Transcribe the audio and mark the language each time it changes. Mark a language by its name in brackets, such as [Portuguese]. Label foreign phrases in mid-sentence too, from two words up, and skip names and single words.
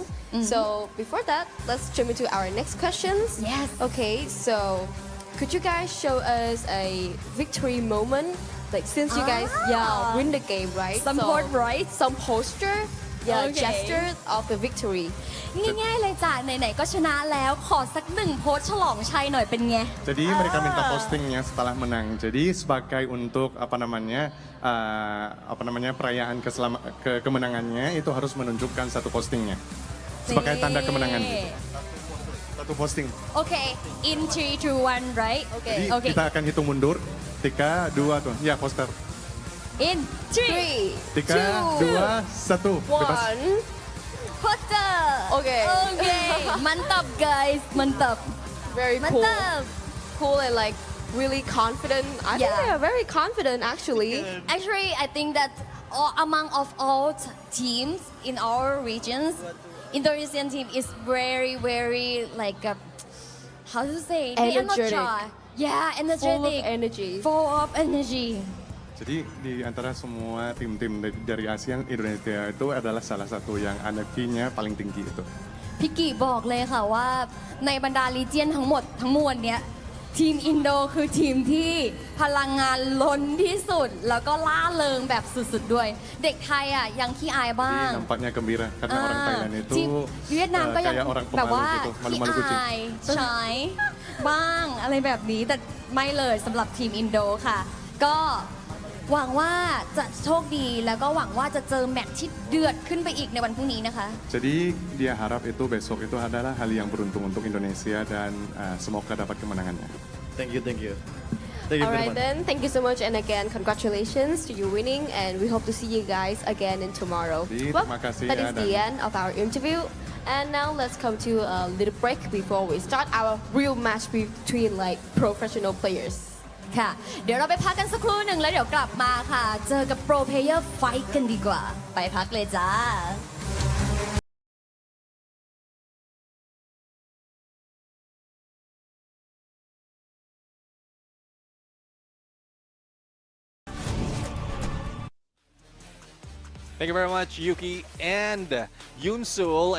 [English] So before that, let's jump into our next questions. Yes. Okay, so could you guys show us a victory moment? Like since you guys win the game, right? Some point, right? Some posture, Okay. gesture of the victory. [Thai] ง่ายๆเลยจ้ะไหนๆก็ชนะแล้วขอสักหนึ่งโพสต์ฉลองชัยหน่อยเป็นไง [Indonesian] Jadi mereka minta postingnya setelah menang. Jadi sebagai untuk apa namanya perayaan kemenangannya itu harus menunjukkan satu postingnya sebagai tanda kemenangan. Gitu. Satu posting. [English] โอเค in 3 2 1 right [Indonesian] Jadi [English] Okay. [Indonesian] kita akan hitung mundur. 3, 2, tuh. Ya poster. [English] in 3 [Indonesian] 3, 2, 1. Bebas. [English] One. poster Okay. [Indonesian] Okay. mantap guys mantap [English] Very cool. [Indonesian] mantap [English] Cool and like really confident. I think Yeah. they are very confident actually. Actually, I think that among of all teams in our regions, Indonesian team is very like how to say? They are not Energetic. shy. Yeah, energetic. Full of energy. Full of energy. [Indonesian] Jadi di antara semua tim-tim dari ASEAN, Indonesia itu adalah salah satu yang energinya paling tinggi itu. [Thai] พี่กิบอกเลยค่ะว่าในบรรดาลีเจียนทั้งหมดทั้งมวลเนี้ยทีมอินโดคือทีมที่พลังงานล้นที่สุด แล้วก็ล่าเริงแบบสุดๆด้วย เด็กไทยอ่ะยังขี้อายบ้าง [Indonesian] Jadi nampaknya gembira karena orang Thailand itu [Thai] ทีมเวียดนามก็ยัง [Indonesian] kayak orang [Thai] แบบว่า [Indonesian] pemalu gitu, [Thai] ขี้ [Indonesian] malu-malu kucing. [Thai] อายใช้บ้างอะไรแบบนี้แต่ไม่เลยสำหรับทีมอินโดค่ะ ก็หวังว่าจะโชคดีแล้วก็หวังว่าจะเจอแมตช์ที่เดือดขึ้นไปอีกในวันพรุ่งนี้นะคะ [Indonesian] Jadi dia harap itu besok itu adalah hal yang beruntung untuk Indonesia dan semoga dapat kemenangannya. [English] Thank you, thank you. Thank you very Alright much. then, thank you so much and again congratulations to you winning and we hope to see you guys again in tomorrow. [Indonesian] Jadi, [English] Well, [Indonesian] terima kasih [English] that [Indonesian] ya, [English] is the [Indonesian] dan- [English] end of our interview and now let's come to a little break before we start our real match between like professional players. [Thai] ค่ะ เดี๋ยวเราไปพักกันสักครู่หนึ่งแล้วเดี๋ยวกลับมาค่ะ เจอกับ [English] pro player fight [Thai] กันดีกว่า ไปพักเลยจ้า [English] Thank you very much, Yuki and Yunsul.